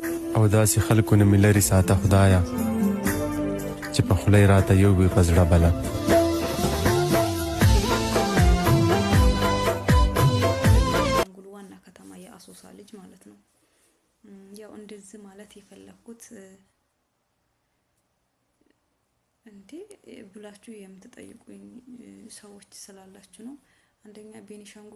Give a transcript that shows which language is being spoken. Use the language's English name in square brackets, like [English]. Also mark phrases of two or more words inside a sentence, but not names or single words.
[Pashto] او داسې خلکو نه مې لرې ساته خدایه چې په خوله یې راته یو وي په زړه بله. [Amharic] ዋና ከተማ የአሶሳ ልጅ ማለት ነው። ያው እንደዚህ ማለት የፈለኩት እንዴ ብላችሁ የምትጠይቁኝ ሰዎች ስላላችሁ ነው። አንደኛ ቤኒሻንጉል